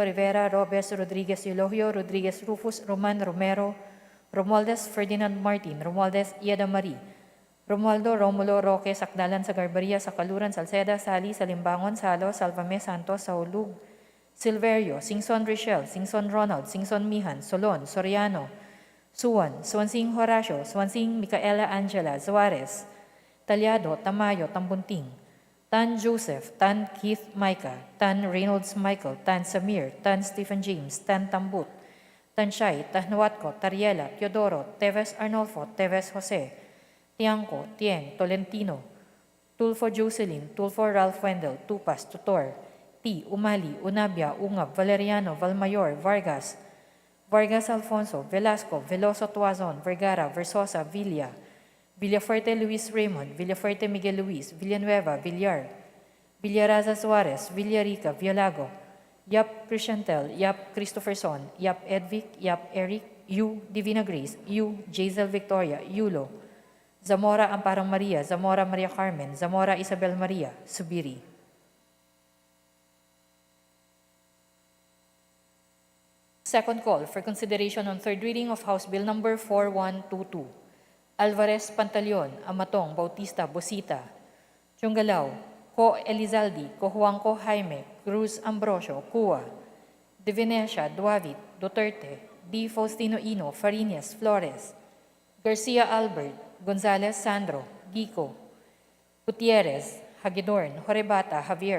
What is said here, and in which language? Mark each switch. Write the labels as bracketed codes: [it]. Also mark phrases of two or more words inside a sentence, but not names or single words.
[en] Rivera, Robes, Rodriguez, Eulogio, Rodriguez, Rufus, Roman, Romero, Romualdez, Ferdinand Martin, Romualdez, Ieda Marie, Romualdo, Romulo, Roque, Sakdalan, Sagarbaria, Sakaluran, Salceda, Sali, Salimbangon, Salo, Salvame, Santos, Saulug, Silverio, Singson Richel, Singson Ronald, Singson Mihan, Solon, Soriano, Suwan, Swansing Horacio, Swansing Micaela Angela, Suarez, Talyado, Tamayo, Tambunting, Tan Joseph, Tan Keith Micah, Tan Reynolds Michael, Tan Samir, Tan Stephen James, Tan Tambut, Tan Shai, Tahnuatco, Tariela, Teodoro, Teves Arnolfo, Teves Jose, Tiangco, Tieng, Tolentino, Tulfo Jocelyn, Tulfo Ralph Wendell, Tupas, Tutor, T. Umali, Unabia, Ungab, Valeriano, Valmayor, Vargas, Vargas Alfonso, Velasco, Veloso Tuazon, Vergara, Versosa, Villa, Villafuerte Luis Raymond, Villafuerte Miguel Luis, Villanueva, Villar, Villaraza Suarez, Villarica, Villago, Yap Crishantel, Yap Christopherson, Yap Edvic, Yap Eric, U. Divina Grace, U. Jazel Victoria, Yulo, Zamora Amparang Maria, Zamora Maria Carmen, Zamora Isabel Maria, Subiri. Second call for consideration on third reading of House Bill Number 4122. Alvarez Pantaleon, Amatong, Bautista, Bosita, Chungalao, Co Elizalde, Cojuangco Jaime, Cruz Ambrosio, Cua, De Venecia, Duavit, Duterte, D. Faustino Ino, Farinas, Flores, Garcia Albert, Gonzalez Sandro, Gico, Gutierrez, Hagidorn, Horebata, Javier,